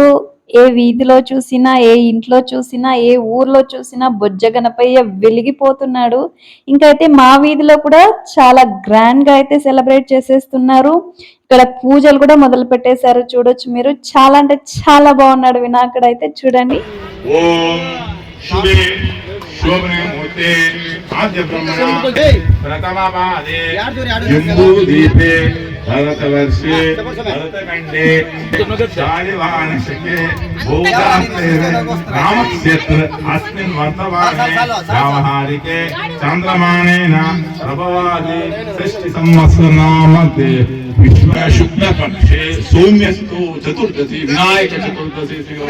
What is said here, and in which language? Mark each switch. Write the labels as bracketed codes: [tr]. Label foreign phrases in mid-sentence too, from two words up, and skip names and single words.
[te] ఏ వీధిలో చూసినా, ఏ ఇంట్లో చూసినా, ఏ ఊర్లో చూసినా బొజ్జ గణపయ్య వెలిగిపోతున్నాడు. ఇంకైతే మా వీధిలో కూడా చాలా గ్రాండ్ గా అయితే సెలబ్రేట్ చేసేస్తున్నారు. ఇక్కడ పూజలు కూడా మొదలు పెట్టేశారు. చూడొచ్చు మీరు. చాలా అంటే చాలా బాగున్నాడు వినాయకుడు అయితే. చూడండి. [sa] शोभने मुहूर्ते आद्य ब्रह्मणा प्रथमपादे जम्बूदीपे भरतवर्षे भरतखण्डे शालिवाहनशके भोगास्ते रामक्षेत्र अस्मिन् वर्तमाने व्यावहारिके चान्द्रमानेन प्रभवादि षष्ठिसंवत्सरनामध्ये विश्वशुक्लपक्षे सौम्यस्तु चतुर्दशी विनायक चतुर्दशी